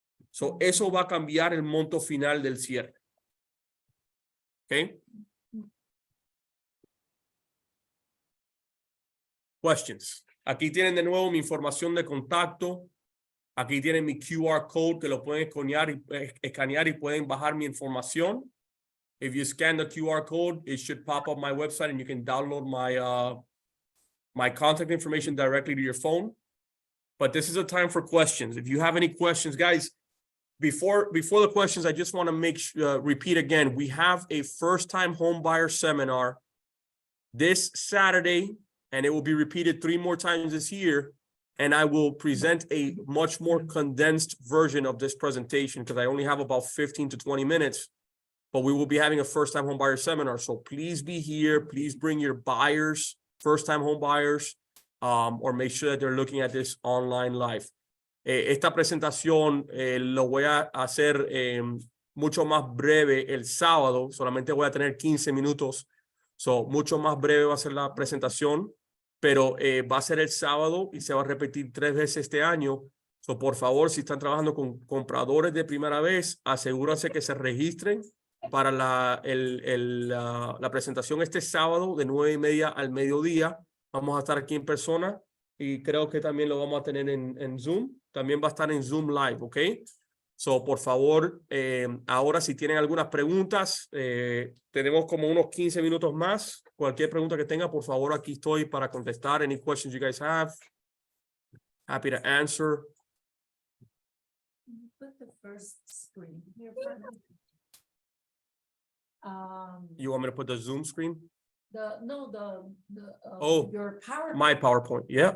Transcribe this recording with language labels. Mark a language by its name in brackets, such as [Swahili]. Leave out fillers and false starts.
[Spanish] So, eso va a cambiar el monto final del cierre. Okay. Questions. Aquí tienen de nuevo mi información de contacto. Aquí tienen mi QR code que lo pueden escanear y pueden bajar mi información. [English] If you scan the QR code, it should pop up my website and you can download my contact information directly to your phone. But this is a time for questions. If you have any questions, guys, before the questions, I just want to repeat again, we have a first-time home buyer seminar this Saturday, and it will be repeated 3 more times this year. And I will present a much more condensed version of this presentation because I only have about 15 to 20 minutes, but we will be having a first-time home buyer seminar. So please be here. Please bring your buyers, first-time home buyers, or make sure that they're looking at this online live. [Spanish] Esta presentación lo voy a hacer mucho más breve el sábado. Solamente voy a tener 15 minutos. So, mucho más breve va a ser la presentación, pero va a ser el sábado y se va a repetir 3 veces este año. So, por favor, si están trabajando con compradores de primera vez, asegúrense que se registren para la presentación este sábado de 9:30 al mediodía. Vamos a estar aquí en persona y creo que también lo vamos a tener en Zoom. También va a estar en Zoom Live, ¿ok? So, por favor, ahora si tienen algunas preguntas, tenemos como unos 15 minutos más. Cualquier pregunta que tenga, por favor, aquí estoy para contestar. [English] Any questions you guys have? Happy to answer. Put the first screen here. You want me to put the Zoom screen? Oh, Your PowerPoint. My PowerPoint, yeah.